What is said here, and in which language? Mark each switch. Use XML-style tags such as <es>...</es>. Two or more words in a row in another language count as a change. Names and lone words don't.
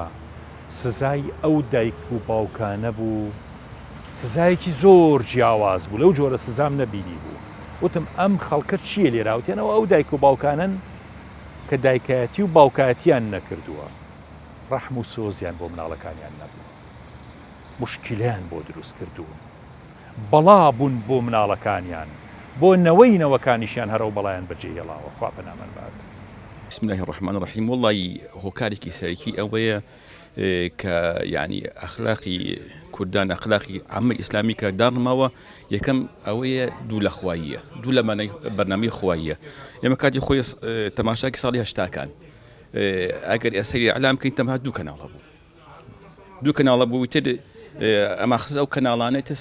<ckb>سزای ئەو دایک و باوکانە بوو سزایەکی زۆر جیاواز بوو لەو جۆرە سزام نەبینی بوو وتم ئەم خەڵکە چییە لێراوتێنەوە ئەو دایک و باوکانن کە دایکایەتی و باوکایەتیان نەکردووە ڕەحم و سۆزیان بۆ مناڵەکانیان نەبوو مشکلیان بۆ دروست کردوون بەڵا بوون بۆ مناڵەکانیان بۆ نەوەینەوەکانیشیان هەرەو بەڵیان بەجێهێڵاوە خوا پەنامان بات.</ckb> <ar>بسم الله الرحمن الرحيم.</ar> <ckb>والله هۆکارێکی سەرەکی ئەوەیە کە یعنی ئەخلاقی کوردان ئەخلاقی عامە ئیسلامی کە داڕماوە یەکەم ئەوەیە دوو لە خواییە دوو لە بەرنامەی خواییە ئێمە کاتی خۆی تەماشاکی ساڵی هەشتاکان ئەگەر ئەسەری ئەعلام بکەین تەنها دوو کەناڵە بوو تر ئەما خز ئەو کەناڵانەی تر</ckb>